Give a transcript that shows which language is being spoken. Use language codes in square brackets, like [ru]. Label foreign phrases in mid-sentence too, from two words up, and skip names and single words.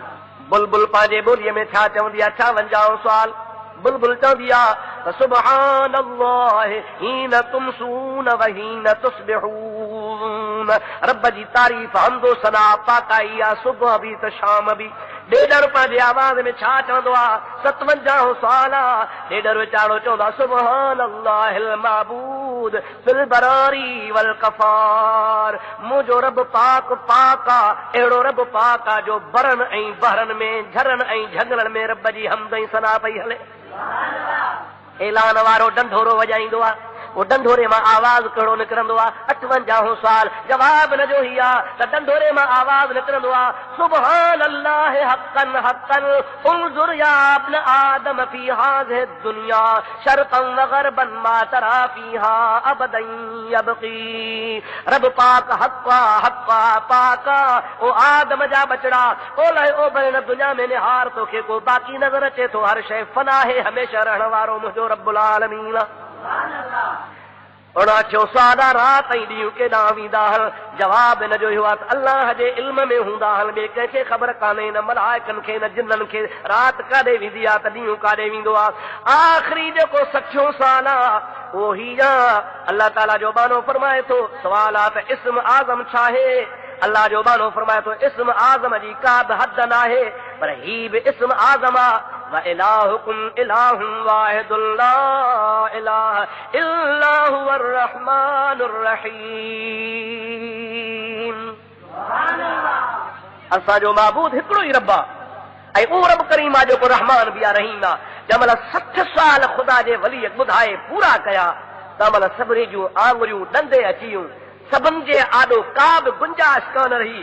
[sd] बुलबुल पंहिंजे ॿोलीअ में छा चवंदी आहे? 58 साल बुलबुल चवंदी आहे [ar] سبحان الله حين تمسون وحين تصبحون. [sd] रब जी तारीफ़ हमदो सना पाकाई आहे सुबुह बि त शाम बि। ॾेडर पंहिंजे आवाज़ में छा चवंदो आहे? 57 साल ॾेडर वीचारो चवंदो आहे [ar] سبحان الله المعبود في البراري والقفار. [sd] मुंहिंजो रब पाक पाक आहे, अहिड़ो रब पाक आहे जो बरनि ऐं बहरनि में झरनि ऐं झंगलनि में रब जी हमद ऐं सना पई हले। ऐलान वारो डंढोरो वॼाईंदो आहे, वो डंढोरे मां आवाज़ कहिड़ो निकिरंदो आहे? 58 साल जवाब न जो ही आहे त डंढोरे मां आवाज़ निकिरंदो आहे [ar] سبحان الله حقا حقا انظر يا ابن آدم في هذه الدنيا شرقا وغربا ما ترى فيها أبدا يبقى. [sd] रब पाक हक़्क़ा हक़्क़ा पाक ओ आदम जा बचड़ा ओलह ओभर दुनिया में निहार तोखे को बाक़ी नज़र अचे थो। हर शइ फना है, हमेशह रहण वारो मुंहिंजो रब्बुल आलमीन। 59 साल रात ऐं ॾींहुं केॾांहुं वेंदा हल? जवाब हिन जो इहो आहे त अल्लाह जे इल्म में हूंदा हल। ॿिए कंहिंखे ख़बर कान्हे, न मलाइकनि खे न जिन्ननि खे रात काॾे वेंदी आहे त ॾींहुं काॾे वेंदो आहे। आख़िरी जेको 60 साल आहे उहो ही आहे। अल्लाह ताला जो बानो फरमाए थो सवाल आहे त इस्म आज़म छा आहे? अल्लाह जो बानो फरमाए थो इस्म आज़म जी का बि हद न आहे, पर ही बि इस्म आज़म आहे [ar] وإلهكم إله واحد لا إله إلا هو الرحمن الرحيم. [sd] असांजो माबूद हिकिड़ो ई रब आहे ऐं उहो रब करीम आहे जेको रहमान बि आहे रहीम आहे। जंहिंमहिल 60 साल ख़ुदा जे वलीअ ॿुधाए पूरा कया तंहिंमहिल सभिनी जूं आङुरियूं ॾंदे अची वियूं, सभिनि जे आॾो का बि गुंजाइश कान रही।